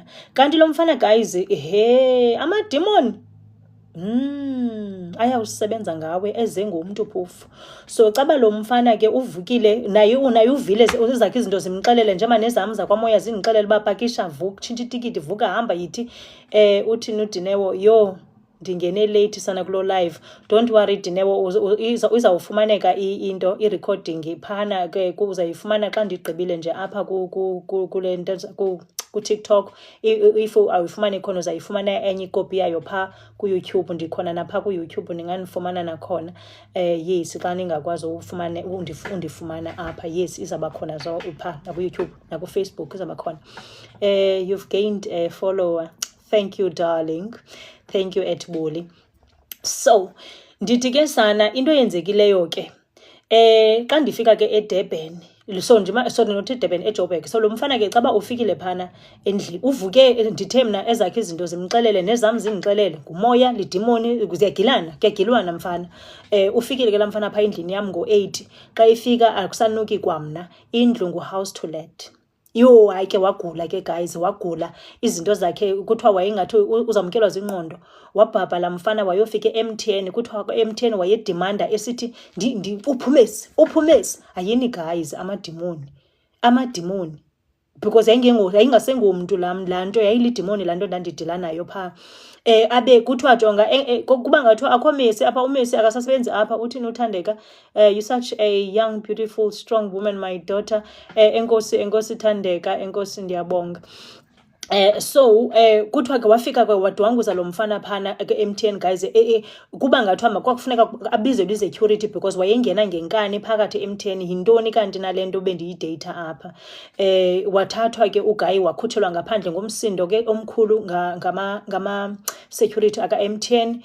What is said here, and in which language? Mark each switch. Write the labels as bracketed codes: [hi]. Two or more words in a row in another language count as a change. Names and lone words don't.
[xh] Kanti lo mfana guys, amadimoni ayawusebenza ngawe eze ngumntu phofu. So caba lo mfana ke uvukile, naye uvile zakhe izinto zimxelele, njengoba nezam zakwamoya zindixelele uba pakisha, vuka, tshintsha itikiti, vuka, hamba, yithi. Uthini uDinewo, yo ndingene late sana kulo live. [en] Don't worry [xh] Dinewo, izawufumaneka into i-recording phana ke, uzayifumana xa ndigqibile nje apha kule nto ku-TikTok. If awuyifumani khona, uzayifumana enye ikopi yayo phaa ku-YouTube. Ndikhona napha ku-YouTube, ndinganifumana nakhona. Yes, xa ningakwazi undifumana apha, yes, izawuba khona phaa naku-YouTube naku-Facebook, izawuba khona. [en] You've gained a follower. Thank you, darling. Thank you, Etbuli. [xh] So, ndithi ke sana into yenzekileyo ke. Xa ndifika ke eDurban, so ndinothi eDurban, eJoburg. So lo mfana ke caba ufikile phana endlini, uvuke ndithe mna ezakhe izinto zimxelele, nezam zingixelele, ngumoya, lidimoni, kuyagilwana mfana. Ufikile ke la mfana pha endlini yam ngo-8. Xa ifika akusanuki kwamna, indlu ngu- [en] house to let. [xh] Yo, hayi ke wagula ke guys, wagula. Izinto zakhe kuthiwa wayengathi uzamkelwa zingqondo. Wabhabha la mfana wayofika eMTN, kuthiwa eMTN wayedimanda esithi uphumesi. Ayini guys, amadimoni. Because yayingasengomntu laa nto, yayilidimoni laa nto ndandidila nayo phaa. Abe kuthiwa jonga, kuba ngathiwa akho Messi apha, uMessi akasasebenzi apha. Uthini uThandeka, [en] you such a young, beautiful, strong woman, my daughter. [xh] Enkosi Thandeka, enkosi, ndiyabonga. So kuthiwa ke wafika ke wadwanguza lo mfana phana ke MTN guys. Kuba ngathiwa makwakufuneka abizelwe i-security because wayengena ngenkani phakathi eMTN. Yintoni kanti nalento bendiyidata apha? Wathathwa ke uGuy wakhutshelwa ngaphandle ngomsindo ke omkhulu ngama security aka MTN.